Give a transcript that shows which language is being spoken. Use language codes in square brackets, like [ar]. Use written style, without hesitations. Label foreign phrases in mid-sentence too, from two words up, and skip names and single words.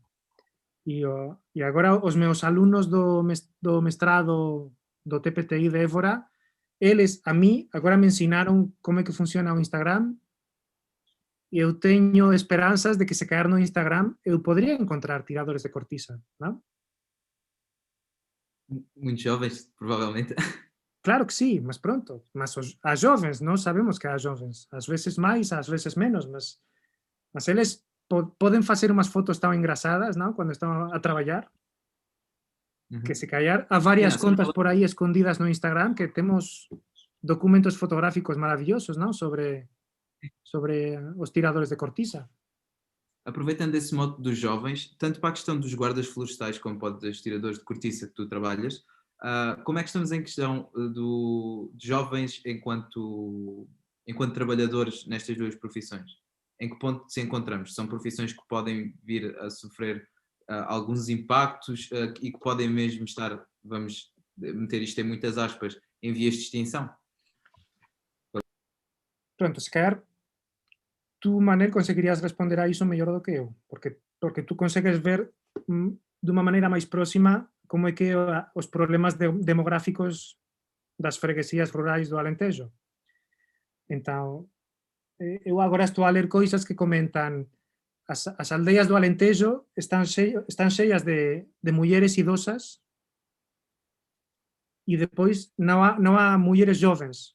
[gl] E agora os meus alumnos do mestrado do TPTI de Évora, eles a mí agora me ensinaron como é que funciona o Instagram e eu teño esperanzas de que [pt] se calhar [gl] no Instagram eu podría encontrar tiradores de cortiza, non? [pt] Muitos jovens, provavelmente. [gl] Claro que sí, mas pronto, mas as jovens, nós sabemos que as jovens, ás veces máis, ás veces menos, mas eles poden facer unhas fotos tan engrasadas, non? Cando están a traballar, que [pt] se calhar [gl] há varias contas por aí escondidas no Instagram que temos documentos fotográficos maravillosos, non? [pt] Sobre os tiradores de cortiça. Aproveitando esse mote dos jovens, tanto para a questão dos guardas florestais como para os tiradores de cortiça que tu trabalhas, como é que estamos em questão de jovens enquanto trabalhadores nestas duas profissões? Em que ponto se encontramos? São profissões que podem vir a sofrer alguns impactos e que podem mesmo estar, vamos meter isto em muitas aspas, em vias de extinção? Pronto, se calhar [gl] tú, Manel, conseguirías responder a iso mellor do que eu, porque tú consegues ver de unha maneira máis próxima como é que os problemas demográficos das freguesías rurais do Alentejo. [pt] Então, eu agora estou a ler coisas [gl] que comentan as aldeas do Alentejo están cheias de mulleres idosas e depois non há mulleres jovens.